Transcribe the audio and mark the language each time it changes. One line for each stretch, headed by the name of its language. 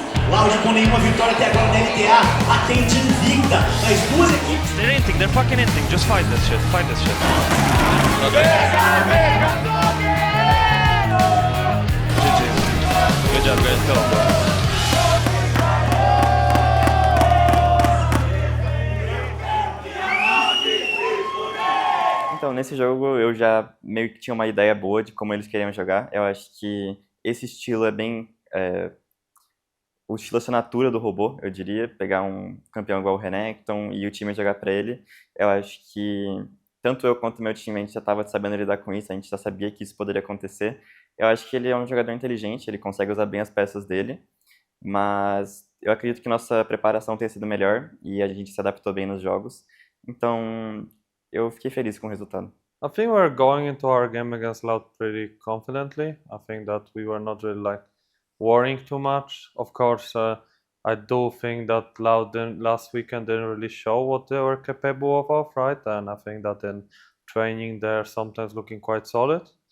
Portuguese: Loud com nenhuma vitória até agora na LTA, a quente invicta das duas equipes.
English: They're inting, they're fucking inting, just fight this shit, fight this shit. GG. Good job guys, go.
Portuguese: Então, nesse jogo eu já meio que tinha uma ideia boa de como eles queriam jogar. Eu acho que esse estilo é bem... o estilo assinatura do robô, eu diria. Pegar um campeão igual o Renekton e o time jogar pra ele. Eu acho que tanto eu quanto o meu time, a gente já estava sabendo lidar com isso, a gente já sabia que isso poderia acontecer. Eu acho que ele é um jogador inteligente, ele consegue usar bem as peças dele. Mas eu acredito que nossa preparação tenha sido melhor e a gente se adaptou bem nos jogos. Então... eu fiquei feliz com o resultado.
English: I think we're going into our game against Loud pretty confidently. I think that we were not really like worrying too much. Of course, I do think that Loud last weekend didn't really show what they were capable of, right? And I think that in training they're sometimes looking quite solid.